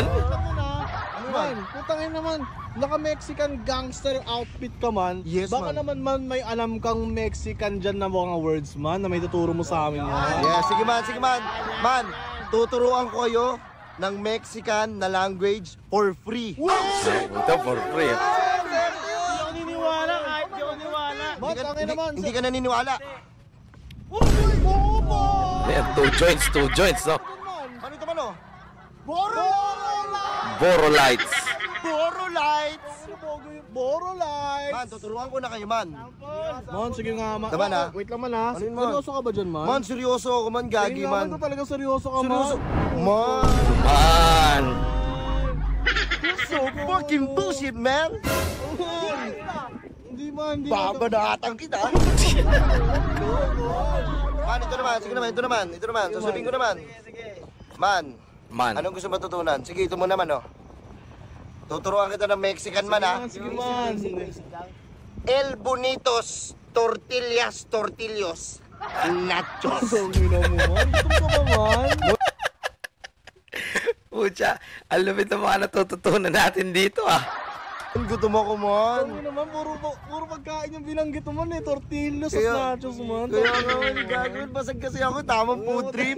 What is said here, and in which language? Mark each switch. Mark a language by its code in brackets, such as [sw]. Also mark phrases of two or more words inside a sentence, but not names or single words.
[tl] Man, putangin naman. Naka-Mexican gangster outfit ka man. Yes, Baka man. naman may alam kang Mexican dyan na mga words man na may tuturo mo sa amin yan. Yeah, sige man. Man, tuturuan ko kayo ng Mexican na [en] language for free. [tl] Ito [en] for free. [tl] Man, tangin naman. Hindi ka naniniwala. Ayan, [en] two joints, [tl] no? Ano ito man Boro lights. Boro lights. Boro lights. Man, tuturuan ko na kayo man. Man, sige nga man. Tama na. Wait lang man Ano yun, man? Seryoso ka ba dyan man? Man, seryoso ako man, gagi Tingnan man. naman talaga seryoso ka Seryoso. man. Man. Man. [en] So fucking bullshit, [tl] man. Hindi man, hindi man. Babanatan kita. Man, ito naman, sige naman, ito naman. Sasabihin ko naman. Man, Man. anong gusto matutunan? Sige, ito mo naman, oh. Tuturuan kita ng Mexican man, ha? Sige man. [es] El Bonitos, tortillos, nachos. [tl] Ang ina mo man. Gutom ka ba man? Pucha, ang lupit ng mga natututunan natin dito ah. Gutom ako, man. Ang ina man, puro pagkain yung binanggit mo man eh. Tortillas at Kaya- nachos man. Kaya naman, gagawin, basag kasi ako, tamang [en] food trip.